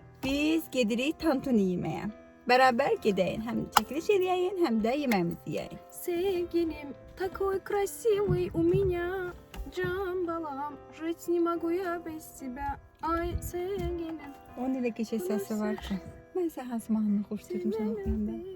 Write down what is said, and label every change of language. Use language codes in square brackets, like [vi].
[az] Biz gedirik tantuni yeməyə. Beraber gideyin. Hem çekiliş edəyin, hem de yemeğimizi yiyin. Sevgilim, [ru] такой красивый у меня, [az] can balam, [ru] жить не могу я без тебя, [az] ay sevgilim. Onun elə keçək səsi var ki. Mən sən hansı mahnını xoşlayırdım sən oxuyanda?